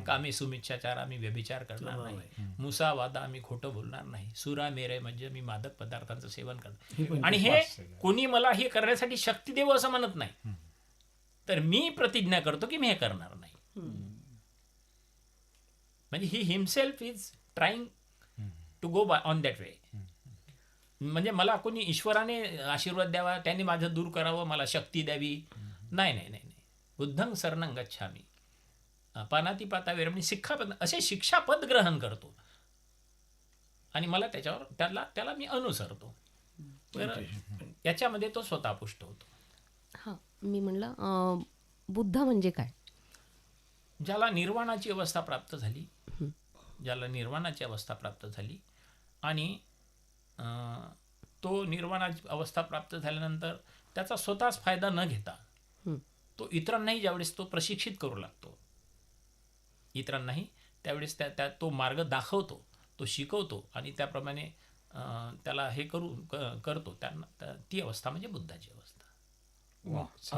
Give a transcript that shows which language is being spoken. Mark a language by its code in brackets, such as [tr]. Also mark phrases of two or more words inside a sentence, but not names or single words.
[pi] कामे सुमिच्छाचार, [mr] मी व्यभिचार करणार नाही. मुसावादा, मी खोटं बोलणार नाही. [pi] सुरा मेरे [mr] म्हणजे मी मादक पदार्थांचं सेवन करणार. आणि हे कोणी मला हे करण्यासाठी शक्ती देव असं म्हणत नाही, तर मी प्रतिज्ञा करतो की मी हे करणार नाही. [en] म्हणजे he himself is trying to go on that way. [mr] म्हणजे मला कोणी ईश्वराने आशीर्वाद द्यावा, त्यांनी माझं दूर करावं, मला शक्ती द्यावी, नाही नाही नाही नाही. [pi] बुद्धं शरणं गच्छामि, पानातिपाता वैरमणी सिक्खापद, [mr] असे शिक्षापद ग्रहण करतो आणि मला त्याला मी अनुसरतो. तर याच्यामध्ये तो स्वतः पुष्ट होतो. हां, मी म्हणलं बुद्ध म्हणजे काय? ज्याला निर्वाणाची अवस्था प्राप्त झाली, ज्याला निर्वाणाची अवस्था प्राप्त झाली आणि तो निर्वाणाची अवस्था प्राप्त झाल्यानंतर त्याचा स्वतःच फायदा न घेता तो इतरांनाही ज्यावेळेस तो प्रशिक्षित करू लागतो, इतरांनाही त्यावेळेस तो मार्ग दाखवतो, तो शिकवतो आणि त्याप्रमाणे त्याला हे करतो, त्यांना ती अवस्था म्हणजे बुद्धाची अवस्था.